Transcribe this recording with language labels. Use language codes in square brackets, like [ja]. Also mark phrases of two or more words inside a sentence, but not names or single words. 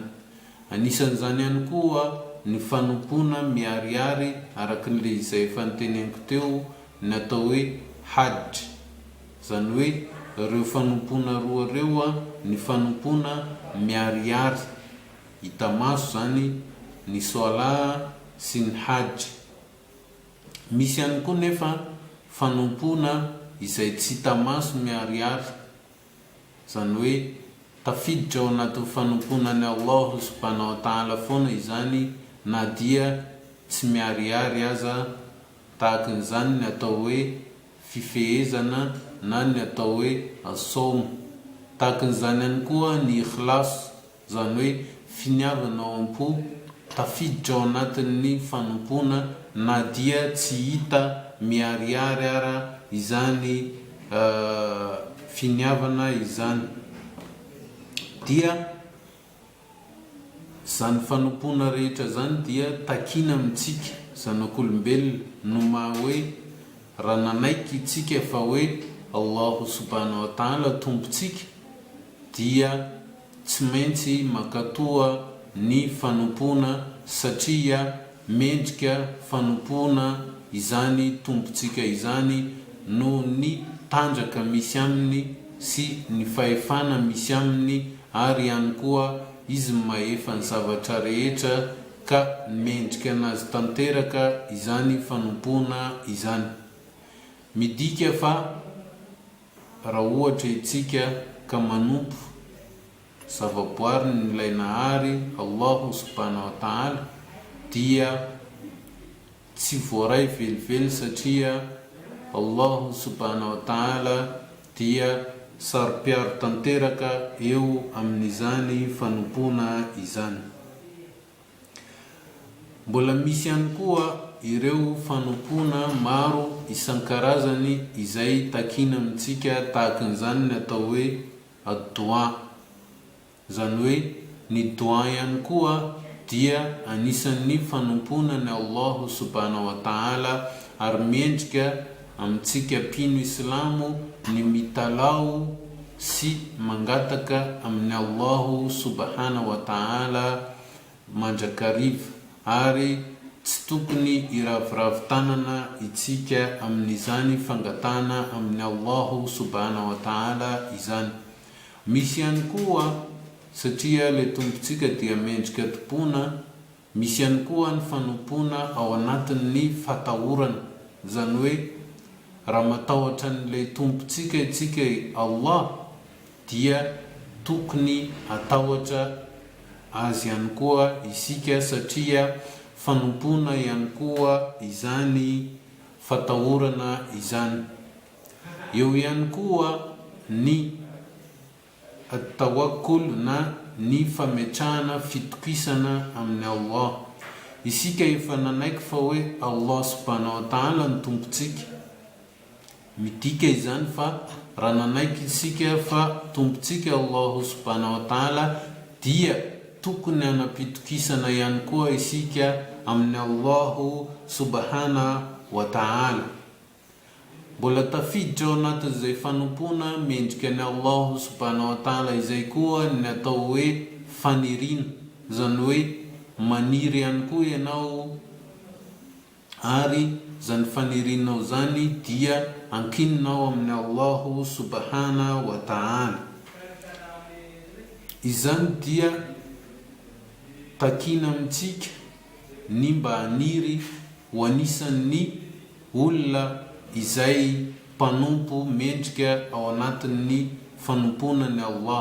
[mg] Anisan'izany ihany koa ny fanompona miariary, araka n'le izay efa niteneniko teo, ny atao hoe hajj, zany hoe reo fanompona roa reo ny fanompona miariary hitamaso zany ny soala sy ny hajj. Misy ihany koa nefa fanompona izay tsy hitamaso miariary, zany hoe tafiditra ao anaty fanomponany [ar] الله سبحانه وتعالى [mg] foana izany, na dia tsy miariary aza, tahakan'izany ny atao hoe fifehezana na ny atao hoe asom. Tahakan'izany ihany koa ny ikhlas, zany hoe finiavana ao am-po, tafiditra ao anatin'ny fanompona na dia tsy hita miariary ara izany finiavana izany. Dia zany fanompona rehetra zany dia takina amintsika zanak'olombelona, no ma hoe raha nanaiky itsika fa hoe [ar] الله سبحانه وتعالى [mg] tompontsika, dia tsy maintsy makatoa ny fanompona, satria mendrika fanompona izany tompontsika izany no ny tanjaka misy aminy sy ny fahefana misy aminy, ary ihany koa izy mahefa ny zavatra rehetra ka mendrika anazy tanteraka izany fanompona izany. Midika fa raha ohatra itsika ka manompo zavaboary nilay nahary [ar] الله سبحانه وتعالى, [mg] dia tsy voaray velively, satria [ar] الله سبحانه وتعالى [mg] dia saro-piaro tanteraka eo amin'izany fanompona izany. Mbola misy ihany koa ireo fanompona maro isan-karazany izay takina amintsika, tahakan'izany ny atao hoe ad-dua. Zany hoe ny dua ihany koa dia anisan'ny fanompona ny [ar] الله سبحانه وتعالى, [mg] ary mendrika amintsika mpino Islamo ny mitalao sy mangataka amin'ny [ar] الله سبحانه وتعالى [mg] mandrakariva, ary tsy tokony iravoravo tanana itsika amin'izany fangatana amin'ny [ar] الله سبحانه وتعالى [mg] izany. Misy ihany koa, satria le tompontsika dia mendrika tompona, misy ihany koa ny fanompona ao anatin'ny fatahorana, zany hoe raha matahotra n'ilay tompontsika itsika Allah, dia tokony atahotra azy ihany koa isika, satria fanompona ihany koa izany fatahorana izany. Eo ihany koa ny at-tawakkul, na ny fametrahana fitokisana amin'ny Allah. Isika efa nanaiky fa hoe [ar] الله سبحانه وتعالى [mg] ny tompontsika, midika izany fa raha nanaiky isika fa tompontsika [ar] الله سبحانه وتعالى, [mg] dia tokony hanapitokisana ihany koa isika amin'ny [ar] الله سبحانه وتعالى. [mg] Mbola tafiditra ao anatin'izay fanompona mendrika ny [ar] الله سبحانه وتعالى [mg] izay koa ny atao hoe fanirina, zany hoe maniry ihany koa ianao, ary zany fanirinao zany dia ankininao amin'ny Allah subhanahu wa ta'ala. Izany dia takina amintsika ny mba haniry ho anisan'ny olona izay mpanompo mendrika ao anatin'ny fanomponany Allah.